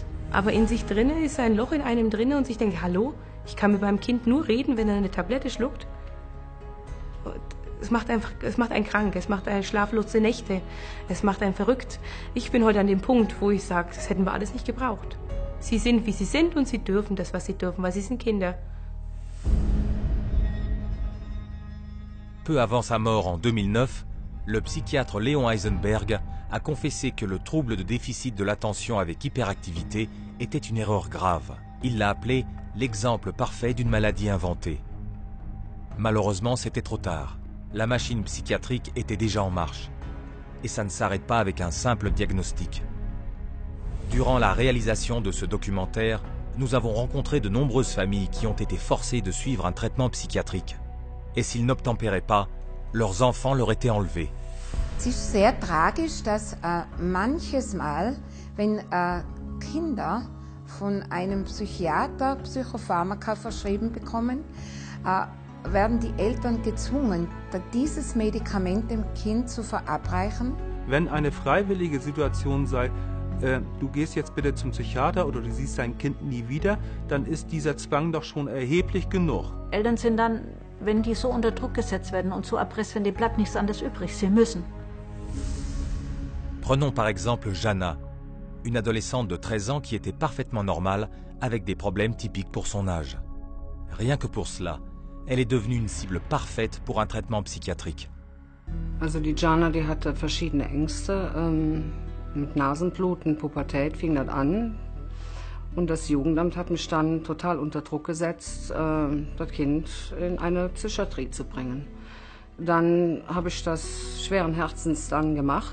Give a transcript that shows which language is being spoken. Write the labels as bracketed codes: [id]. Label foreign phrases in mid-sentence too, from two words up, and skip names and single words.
[de] Aber in sich drinne ist ein Loch in einem drinne und ich denke, hallo, ich kann mit meinem Kind nur reden, wenn er eine Tablette schluckt. Es macht einen krank, es macht einen schlaflose Nächte, es macht einen verrückt. Ich bin heute an dem Punkt, wo ich sage, das hätten wir alles nicht gebraucht. Sie sind, wie sie sind und sie dürfen das, was sie dürfen, weil sie sind Kinder. [fr] Peu avant sa mort en 2009, le psychiatre Léon Heisenberg a confessé que le trouble de déficit de l'attention avec hyperactivité était une erreur grave. Il l'a appelé l'exemple parfait d'une maladie inventée. Malheureusement, c'était trop tard. La machine psychiatrique était déjà en marche. Et ça ne s'arrête pas avec un simple diagnostic. Durant la réalisation de ce documentaire, nous avons rencontré de nombreuses familles qui ont été forcées de suivre un traitement psychiatrique. Et s'ils n'obtempéraient pas, leurs enfants leur étaient enlevés. [de] Es ist sehr tragisch, dass manches Mal, wenn Kinder von einem Psychiater Psychopharmaka verschrieben bekommen, werden die Eltern gezwungen, dieses Medikament dem Kind zu verabreichen. Wenn eine freiwillige Situation sei, du gehst jetzt bitte zum Psychiater oder du siehst dein Kind nie wieder, dann ist dieser Zwang doch schon erheblich genug. Eltern sind dann, wenn die so unter Druck gesetzt werden und so erpresst werden, bleibt nichts anderes übrig. Sie müssen. [fr] Prenons par exemple Jana, une adolescente de 13 ans qui était parfaitement normale avec des problèmes typiques pour son âge. Rien que pour cela, elle est devenue une cible parfaite pour un traitement psychiatrique. [de] Also die Jana, die hatte verschiedene Ängste. Mit Nasenbluten, Pubertät fing das an. Und das Jugendamt hat mich dann total unter Druck gesetzt, das Kind in eine Psychiatrie zu bringen. Dann habe ich das schweren Herzens dann gemacht.